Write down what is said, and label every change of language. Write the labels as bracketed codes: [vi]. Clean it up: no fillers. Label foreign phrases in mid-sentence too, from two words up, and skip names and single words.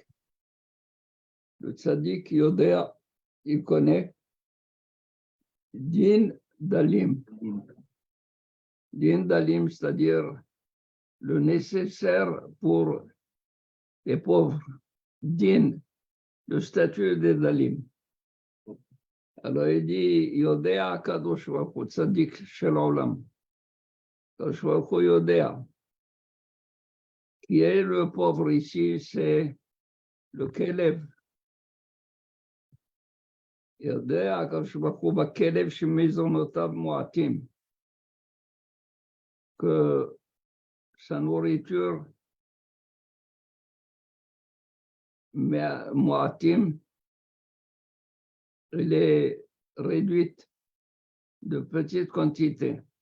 [fr] Le [he] צדיק יודע, [fr] il connaît [he] דין דלים. דין דלים, [fr] c'est-à-dire le nécessaire pour les pauvres. Din, le statut de Dalim. Alors il dit [he] יודע קדוש ברוך הוא, צדיק של עולם. קדוש ברוך הוא יודע. [fr] Qui est le pauvre ici, c'est le Kelev. [he] יודע הקדוש ברוך הוא בכלב שמזונותיו מועטים, [fr] que sa nourriture מועטים, elle est réduite de petite quantité.